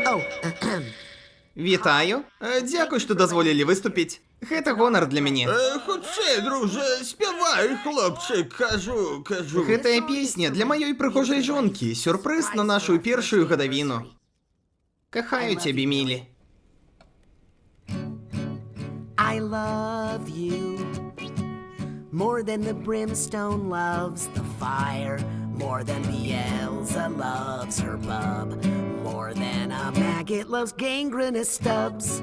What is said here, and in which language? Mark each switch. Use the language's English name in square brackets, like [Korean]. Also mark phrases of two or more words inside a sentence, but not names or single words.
[Belarusian] Вітаю. Дзякуй, што дазволілі выступіць. Гэта гонар для мяне. Хутчэй, дружа, спявай, хлопчык, кажу. Гэтая песня для маёй прыгожай жонкі. Сюрпрыз на нашу першую гадавіну. Кахаю цябе, мілі. [English] I love you more than the brimstone loves the fire, more than Beelzebub loves her bub, more than a maggot loves gangrenous stubs.